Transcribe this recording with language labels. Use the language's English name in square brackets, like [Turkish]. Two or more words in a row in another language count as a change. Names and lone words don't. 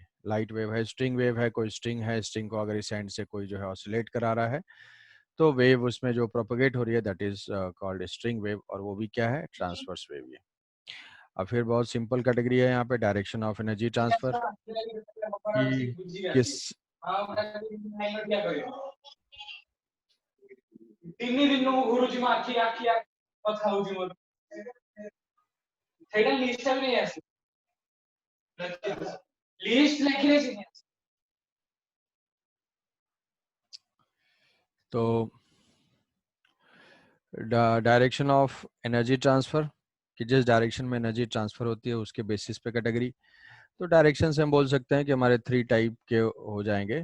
[English] light wave [Hindi] है, [English] string wave [Hindi] है, कोई स्ट्रिंग है, स्ट्रिंग को अगर इस एंड से कोई जो है ऑसिलेट करा रहा है तो वेव उसमें जो प्रोपोगेट हो रही है [English] that is called string wave, [Hindi] और वो भी क्या है? [English] transverse wave ये। [Hindi] अब फिर बहुत [English] simple category [Hindi] है यहाँ पे [English] direction of energy transfer [Hindi] कि किस [Odia] ତିନି ଦିନକୁ ଘୁରୁଛି ମୋ ଆଖି ଆଖି କଥା ହଉଛି ମୋର ସେଇଟା ଲିଷ୍ଟ ବି ନେଇ ଆସେ ଲିଷ୍ଟ ଲେଖିଲେ [Hindi] तो [English] direction of energy transfer [Hindi] कि जिस डायरेक्शन में [English] energy transfer [Hindi] होती है उसके बेसिस पे कैटेगरी। तो डायरेक्शन से हम बोल सकते हैं कि हमारे 3 टाइप के हो जाएंगे।